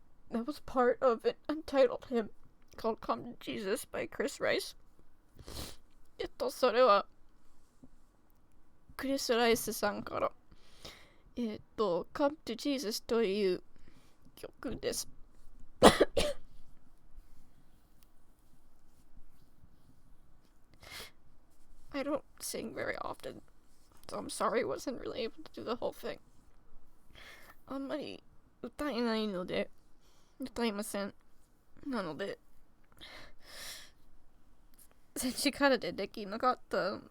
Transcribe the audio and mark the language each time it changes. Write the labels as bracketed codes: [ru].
[en] That was part of an untitled hymn called Come to Jesus by Chris Rice. [ja] それはクリス・ライスさんからCome to Jesus という曲です。 [en] I don't sing very often, so I'm sorry I wasn't really able to do the whole thing. [ja] あんまり歌えないので歌いません。なので力でできなかった。